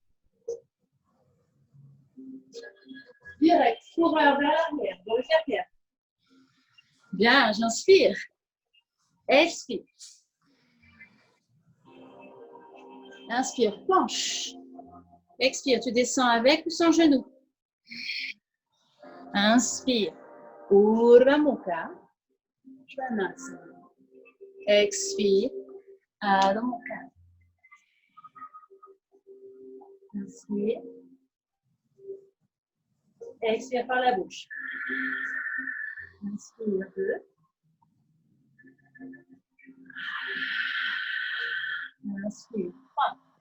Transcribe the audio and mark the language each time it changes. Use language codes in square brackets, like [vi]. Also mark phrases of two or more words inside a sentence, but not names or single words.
[fr] Direct, coureur vers l'arrière, dans le carrière. Bien, j'inspire. Expire. Inspire, planche. Expire, tu descends avec ou sans genou. Inspire. [sa] Urdhva Mukha. Svanasana. Expire. Adho Mukha. [fr] Inspire. Expire par la bouche. Inspire 2. Inspire 3.